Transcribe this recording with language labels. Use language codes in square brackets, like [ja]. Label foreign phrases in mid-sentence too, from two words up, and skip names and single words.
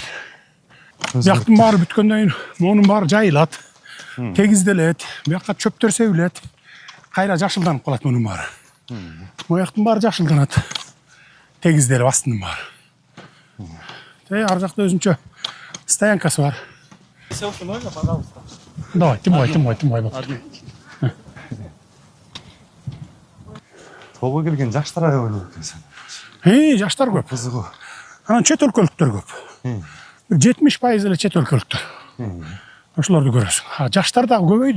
[ky] Бияктын баары бүткөндөн кийин монун баары жайылат. Тегизделет. Бияка чөптөр себилет. Кайра жашылданып калат монун баары. Мояктын баары жашылданат. Тегизделип астынын баары. Ар жакта өзүнчө стоянкасы бар. [ru] Селфи можно, пожалуйста? Давай, тимой. [ky] Толго келген жаштар аябай көп экен. Жаштар көп. Кызыгуу. Анан чет өлкөлүктөр көп. 70% эле чет өлкөлүктөр. Ошолорду көрөсүң. Жаштар дагы көбөйдү.